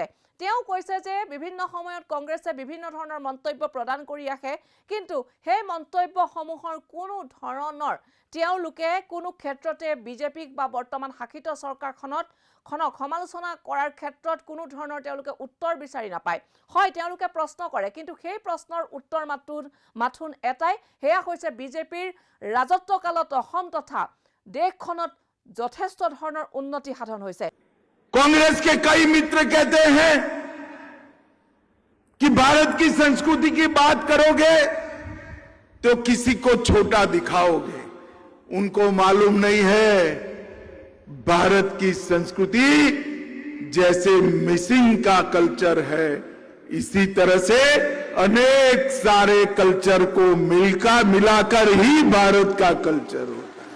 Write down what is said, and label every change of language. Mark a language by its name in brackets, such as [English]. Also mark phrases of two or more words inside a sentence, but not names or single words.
[Assamese] তেওঁ কৈছে যে বিভিন্ন সময়ত কংগ্ৰেছে বিভিন্ন ধৰণৰ মন্তব্য প্ৰদান কৰি আহে, কিন্তু সেই মন্তব্যসমূহৰ কোনো ধৰণৰ তেওঁলোকে কোনো ক্ষেত্ৰতে বিজেপিক বা বৰ্তমান শাসিত চৰকাৰখনক সমালোচনা কৰাৰ ক্ষেত্ৰত কোনো ধৰণৰ তেওঁলোকে উত্তৰ বিচাৰি নাপায়। হয়, তেওঁলোকে প্ৰশ্ন কৰে, কিন্তু সেই প্ৰশ্নৰ উত্তৰ মাথোন এটাই, সেয়া হৈছে বিজেপিৰ ৰাজত্বকালত অসম তথা দেশখনত যথেষ্ট ধৰণৰ উন্নতি সাধন হৈছে। [Hindi] कांग्रेस के कई मित्र कहते हैं कि भारत की संस्कृति की बात करोगे तो किसी को छोटा दिखाओगे। उनको मालूम नहीं है भारत की संस्कृति जैसे मिसिंग का कल्चर है, इसी तरह से अनेक सारे कल्चर को मिलाकर ही भारत का कल्चर होता है।